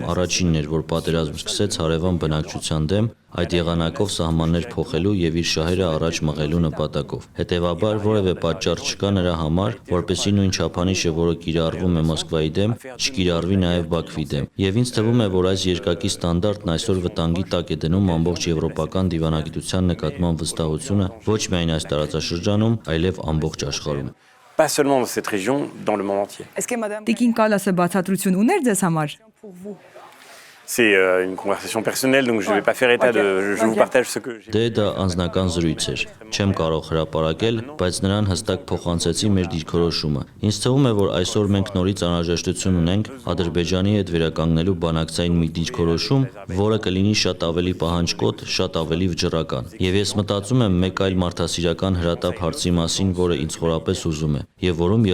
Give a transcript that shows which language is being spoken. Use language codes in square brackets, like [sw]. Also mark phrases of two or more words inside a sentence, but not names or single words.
[hy] առաջինն էր, որ պատերազմ սկսեց հարևան բնակչության դեմ, այդ եղանակով սահմաններ փոխելու եւ իր շահերը առաջ մղելու նպատակով։ Հետևաբար որևէ պատճառ չկա նրա համար, որպեսզի նույն չափանիշը, որը կիրառվում է Մոսկվայի դեմ, չկիրառվի նաեւ Բաքվի դեմ։ Եվ ինձ թվում է, որ այս երկակի ստանդարտն այսօր վտանգի տակ է դնում ամբողջ եվրոպական դիվանագիտության նկատմամբ վստահությունը ոչ միայն այս տարածաշրջանում, այլև ամբողջ աշխարհում։ [fr] Pas seulement dans cette région, dans le monde entier. Est-ce que madame [hy] Տիկին Կալասը բացատրություն ուներ ձեզ համար։ [fr] pour vous? C'est une conversation personnelle, donc je ne vais pas faire état de... Je vous partage ce que j'ai... [hy] Դե դա անձնական զրույց էր։ Չեմ կարող հրապարակել, բայց նրան հստակ փոխանցեցի մեր դիրքորոշումը։ Ինձ թվում է, որ այսօր մենք նորից անհրաժեշտություն ունենք Ադրբեջանի հետ վերականգնելու բանակցային մի դիրքորոշում, որը կլինի շատ ավելի պահանջկոտ, շատ ավելի վճռական։ Եվ ես մտածում եմ մեկ այլ մարդասիրական հրատապ հարցի մասին, որը ինձ խորապես ուզում է, եւ որում